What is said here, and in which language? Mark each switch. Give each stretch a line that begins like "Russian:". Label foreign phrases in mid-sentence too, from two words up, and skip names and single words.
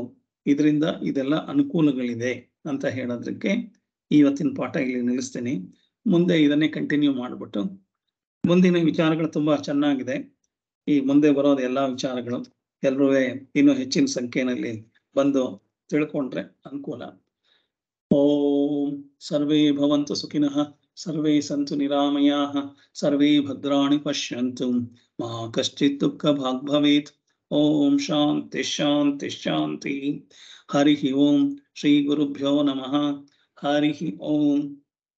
Kannada: ಇದರಿಂದ ಇದೆಲ್ಲ ಅನುಕೂಲಗಳಿದೆ ಅಂತ ಹೇಳೋದಕ್ಕೆ ಇವತ್ತಿನ ಪಾಠ ಇಲ್ಲಿ ನಿಲ್ಲಿಸ್ತೀನಿ. ಮುಂದೆ ಇದನ್ನೇ ಕಂಟಿನ್ಯೂ ಮಾಡ್ಬಿಟ್ಟು ಮುಂದಿನ ವಿಚಾರಗಳು ತುಂಬಾ ಚೆನ್ನಾಗಿದೆ. ಈ ಮುಂದೆ ಬರೋದು ಎಲ್ಲಾ ವಿಚಾರಗಳು ಎಲ್ಲರೂ ಇನ್ನೂ ಹೆಚ್ಚಿನ ಸಂಖ್ಯೆಯಲ್ಲಿ ಬಂದು ತಿಳ್ಕೊಂಡ್ರೆ ಅನುಕೂಲ.
Sanskrit: ಓಂ ಸರ್ವೇ ಭವಂತು ಸುಖಿನಃ, ಸರ್ವೇ ಸಂತು ನಿರಾಮಯಾಃ, ಸರ್ವೇ ಭದ್ರಾಣಿ ಪಶ್ಯಂತು, ಮಾ ಕಶ್ಚಿತ್ ದುಃಖ ಭಾಗ್ ಭವೇತ್. ಓಂ ಶಾಂತಿ ಶಾಂತಿ ಶಾಂತಿ. ಹರಿ ಓಂ. ಶ್ರೀ ಗುರುಭ್ಯೋ ನಮಃ. ಹರಿ ಓಂ.